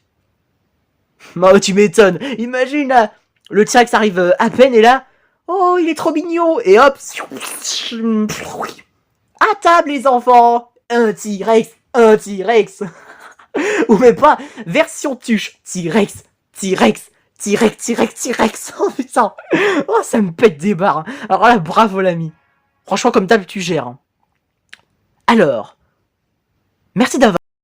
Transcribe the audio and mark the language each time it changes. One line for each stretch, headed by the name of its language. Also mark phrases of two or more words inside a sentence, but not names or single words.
French: Oh, tu m'étonnes. Imagine, là, le T-Rex arrive à peine et là... Oh, il est trop mignon. Et hop. À table, les enfants. Un T-Rex. Un T-Rex. Ou même pas. Version tuche. T-Rex. T-Rex. T-Rex. T-Rex. T-Rex. Oh putain. Oh, ça me pète des barres. Alors là, bravo l'ami. Franchement, comme d'hab, tu gères. Alors. Merci d'avoir...